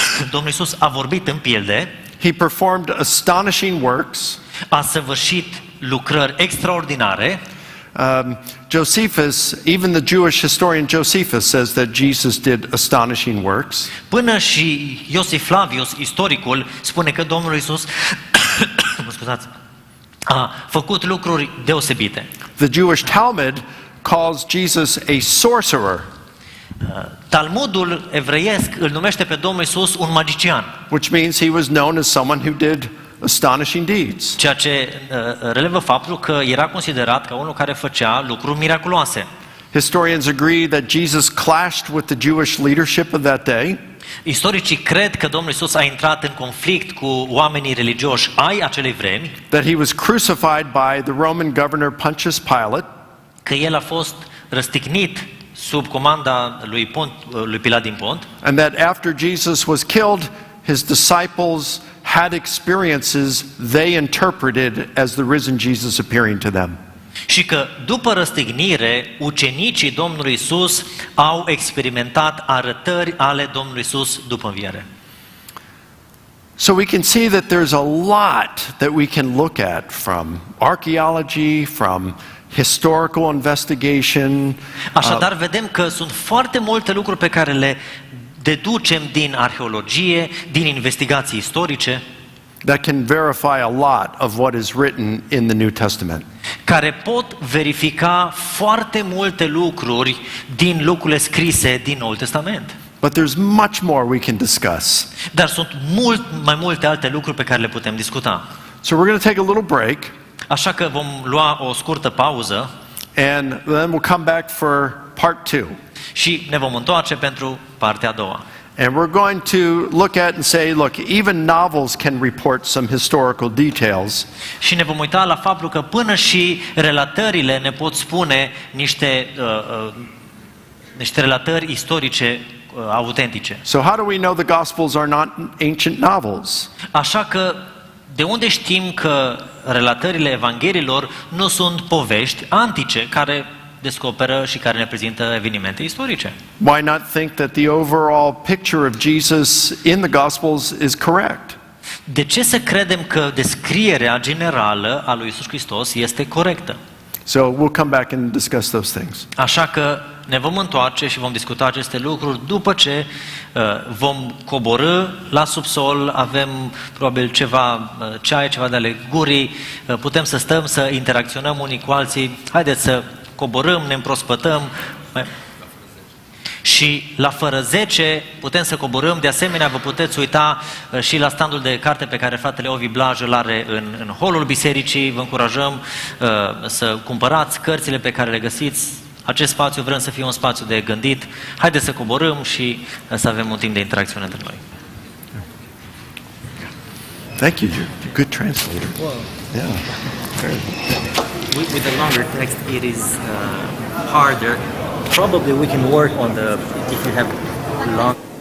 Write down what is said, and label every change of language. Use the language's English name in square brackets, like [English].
[Romanian] Domnul Iisus a vorbit în pilde. [English] He performed astonishing works. [Romanian] A săvârșit lucrări extraordinare. [English] Josephus, even the Jewish historian Josephus says that Jesus did astonishing works. [Romanian] Până și Iosif Flavius, istoricul, spune că Domnul Iisus mă scuzați, a făcut lucruri deosebite. [English] The Jewish Talmud calls Jesus a sorcerer, [Romanian] Talmudul evreiesc îl numește pe Domnul Iisus un magician, [English] which means he was known as someone who did astonishing deeds. [Romanian] ceea ce relevă faptul că era considerat ca unul care făcea lucruri miraculoase. [English] Historians agree that Jesus clashed with the Jewish leadership of that day. [Romanian] Istoricii cred că Domnul Iisus a intrat în conflict cu oamenii religioși ai acelei vremi, [English] That he was crucified by the Roman governor Pontius Pilate, [Romanian] că el a fost răstignit sub comanda lui Pilat din Pont, [English] and that after Jesus was killed, his disciples had experiences they interpreted as the risen Jesus appearing to them. [Romanian] și că după răstignire, ucenicii Domnului Iisus au experimentat arătări ale Domnului Iisus după înviere. [English] So we can see that there's a lot that we can look at, from archaeology, from historical investigation. [Romanian] Așadar, vedem că sunt foarte multe lucruri pe care le deducem din arheologie, din investigații istorice, [English] That can verify a lot of what is written in the New Testament. [Romanian] care pot verifica foarte multe lucruri din lucrurile scrise din Noul Testament. [English] But there's much more we can discuss. [Romanian] Dar sunt mult mai multe alte lucruri pe care le putem discuta. [English] So we're going to take a little break, [Romanian] Așa că vom lua o scurtă pauză [English] and then we'll come back for part 2. [Romanian] și ne vom întoarce pentru partea a doua. [English] And we're going to look at and say, look, even novels can report some historical details. [Romanian] Și ne vom uita la faptul că până și relatările ne pot spune niște relatări istorice autentice. [English] So how do we know the Gospels are not ancient novels? [Romanian] Așa că de unde știm că relatările Evangheliilor nu sunt povești antice care descoperă și care ne prezintă evenimente istorice? [English] Why not think that the overall picture of Jesus in the Gospels is correct? [Romanian] De ce să credem că descrierea generală a lui Iisus Hristos este corectă? [English] So we'll come back and discuss those things. [Romanian] Așa că ne vom întoarce și vom discuta aceste lucruri după ce vom coborî la subsol, avem probabil ceva ceai, ceva de ale gurii, putem să stăm, să interacționăm unii cu alții. Haideți să coborâm, ne împrospătăm. Și la fără 10 putem să coborâm. De asemenea, vă puteți uita și la standul de carte pe care fratele Ovi Blaj îl are în holul bisericii. Vă încurajăm să cumpărați cărțile pe care le găsiți. Acest spațiu vrem să fie un spațiu de gândit. Haideți să coborâm și să avem un timp de interacțiune între noi. [English] Thank you, you're a good translator. Yeah. Very good. With a longer text, it is harder. Probably we can work on if you have long.